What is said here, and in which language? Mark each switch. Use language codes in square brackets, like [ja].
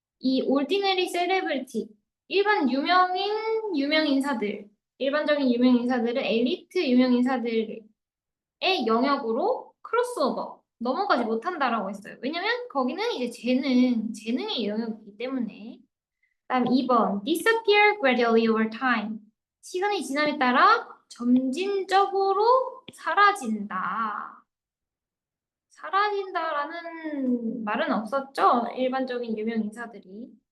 [ko] 이 ordinary celebrity, 일반적인 유명인사들은 엘리트 유명인사들의 영역으로 크로스오버, 넘어가지 못한다라고 했어요. 왜냐면 거기는 이제 재능의 영역이기 때문에. 다음 2번, [en] disappear gradually over time. [ko] 시간이 지남에 따라 점진적으로 사라진다. 사라진다라는 말은 없었죠? 일반적인 유명 인사들이.